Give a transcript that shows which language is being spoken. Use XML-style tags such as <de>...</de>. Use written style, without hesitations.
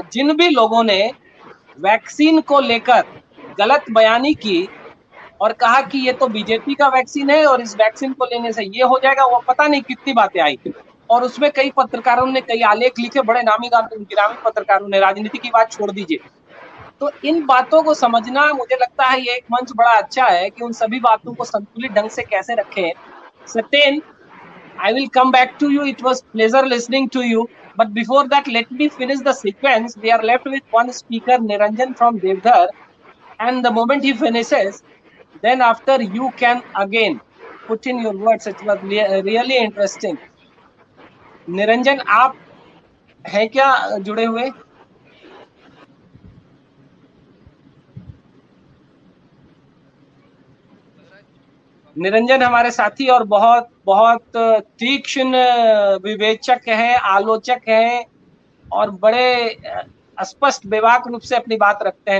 <hi>जिन भी लोगों ने वैक्सीन को लेकर गलत बयानी की और कहा कि ये तो बीजेपी का वैक्सीन है और इस वैक्सीन को लेने से ये हो जाएगा, वो पता नहीं कितनी बातें आई। और उसमें कई पत्रकारों ने कई आलेख लिखे, बड़े नामी पत्रकारों ने, राजनीति की बात छोड़ दीजिए। तो इन बातों को समझना, मुझे लगता है ये एक मंच बड़ा अच्छा है कि उन सभी बातों को संतुलित ढंग से कैसे रखें।</hi> <en>Satyen, I will come back to you. It was pleasure listening to you. But before that, let me finish the sequence. We are left with one speaker, Niranjan from Devdhar. And the moment he finishes, then after you can again put in your words. It was really interesting.</en> <hi>Niranjan, आप हैं क्या जुड़े हुए? निरंजन हमारे साथी और बहुत बहुत तीक्ष्ण विवेचक हैं, आलोचक हैं और बड़े स्पष्ट बेबाक रूप से अपनी बात रखते हैं।</hi>